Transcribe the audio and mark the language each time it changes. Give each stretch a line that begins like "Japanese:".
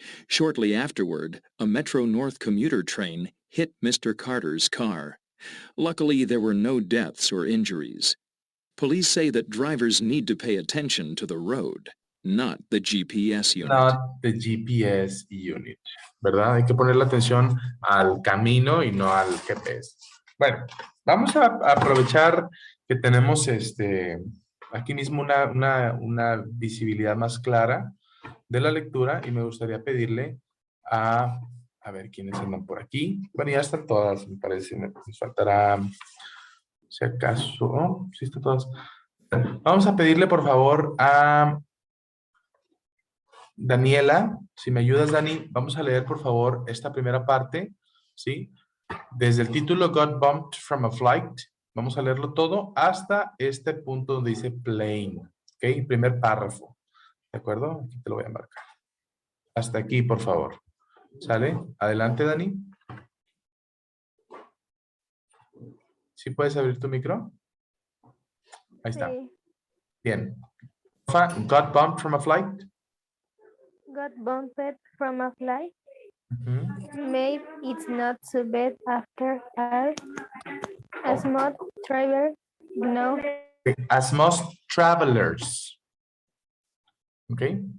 English: Shortly afterward, a Metro North commuter train hit Mr. Carter's car. Luckily, there were no deaths or injuries. Police say that drivers need to pay attention to the road, not the GPS unit. Not the GPS unit, ¿verdad?
Spanish: Hay que ponerle atención al camino y no al GPS. Bueno, vamos a aprovechar que tenemos aquí mismo una visibilidad más clara de la lectura y me gustaría pedirle a ver quiénes andan por aquí. Bueno, ya están todas, me parece. Me faltará, si acaso, oh, sí están todas. Vamos a pedirle, por favor, a Daniela, si me ayudas, Dani, vamos a leer, por favor, esta primera parte, ¿sí? Desde el título
English: Got Bumped from a Flight,
Spanish: vamos a leerlo todo hasta este punto donde dice plane, ¿ok? Primer párrafo, ¿de acuerdo? Aquí te lo voy a marcar. Hasta aquí, por favor. ¿Sale? Adelante, Dani. ¿Sí puedes abrir tu micro? Ahí está. Sí. Bien.
English: Got bumped from a flight. Got bumped from a flight. Ujú. Maybe it's not so bad after all. As most travelers know. As most travelers. Ok.